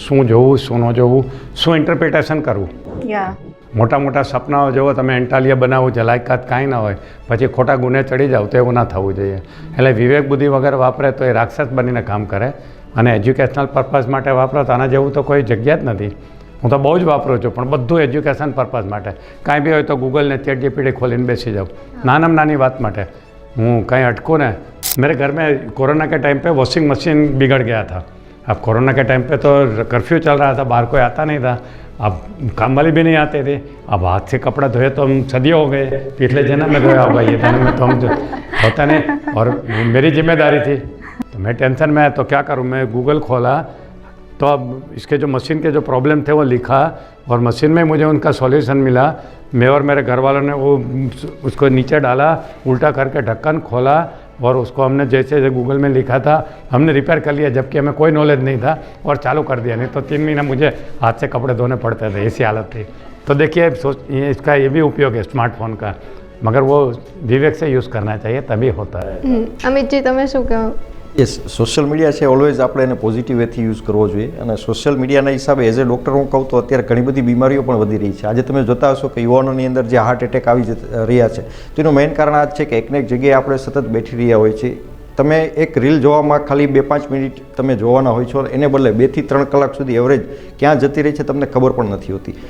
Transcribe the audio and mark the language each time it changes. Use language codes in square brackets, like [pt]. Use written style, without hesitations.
[gu] શું જોવું, શું ન જોવું, શું ઇન્ટરપ્રિટેશન કરવું. મોટા મોટા સપનાઓ જોવો તમે, એન્ટાલિયા બનાવવું છે, લાયકાત કાંઈ ના હોય, પછી ખોટા ગુને ચડી જાવ તો એવું ના થવું જોઈએ. એટલે વિવેક બુદ્ધિ વગર વાપરે તો એ રાક્ષસ બનીને કામ કરે. અને એજ્યુકેશનલ પર્પઝ માટે વાપરો તો આના જેવું તો કોઈ જગ્યા જ નથી. હું તો બહુ જ વાપરું છું, પણ બધું એજ્યુકેશન પર્પઝ માટે. કાંઈ બી હોય તો ગૂગલને ચેટ જીપીટી ખોલીને બેસી જાઉં, નાનામાં નાની વાત માટે. હું કંઈ [hi] अटकूँ ना, मेरे घर में कोरोना के टाइम पे वॉशिंग मशीन बिगड़ गया था. अब कोरोना के टाइम पे तो कर्फ्यू चल रहा था, बाहर कोई आता नहीं था, अब काम वाली भी नहीं आते थे. अब हाथ से कपड़ा धोए तो हम सदियों हो गए, पिछले जन्म में धोया होगा ये जन्म में तो हम होता नहीं. और मेरी जिम्मेदारी थी तो मैं टेंशन में आया तो क्या करूँ, मैं गूगल खोला तो अब इसके जो मशीन के जो प्रॉब्लम थे वो लिखा और मशीन में मुझे उनका सॉल्यूशन मिला. मैं और मेरे घर वालों ने वो उसको नीचे डाला, उल्टा करके ढक्कन खोला और उसको हमने जैसे गूगल में लिखा था हमने रिपेयर कर लिया, जबकि हमें कोई नॉलेज नहीं था, और चालू कर दिया. नहीं तो 3 महीना मुझे हाथ से कपड़े धोने पड़ते थे, ऐसी हालत थी. तो देखिए इसका ये भी उपयोग है स्मार्टफोन का, मगर वो विवेक से यूज़ करना चाहिए तभी होता है. [gu] અમિતજી, તમે શું કહો? યસ, સોશિયલ મીડિયા છે ઓલવેઝ આપણે એને પોઝિટિવ વેથી યુઝ કરવો જોઈએ. અને સોશિયલ મીડિયાના હિસાબે એઝ એ ડૉક્ટર હું કહું તો અત્યારે ઘણી બધી બીમારીઓ પણ વધી રહી છે. આજે તમે જોતા હશો કે યુવાનોની અંદર જે હાર્ટ એટેક આવી રહ્યા છે તો એનું મેઇન કારણ આ જ છે કે એકને એક જગ્યાએ આપણે સતત બેઠી રહ્યા હોય છે. તમે એક રીલ જોવામાં ખાલી 2-5 મિનિટ તમે જોવાના હોય છો, એને બદલે 2 થી 3 કલાક સુધી એવરેજ ક્યાં જતી રહી છે તમને ખબર પણ નથી હોતી.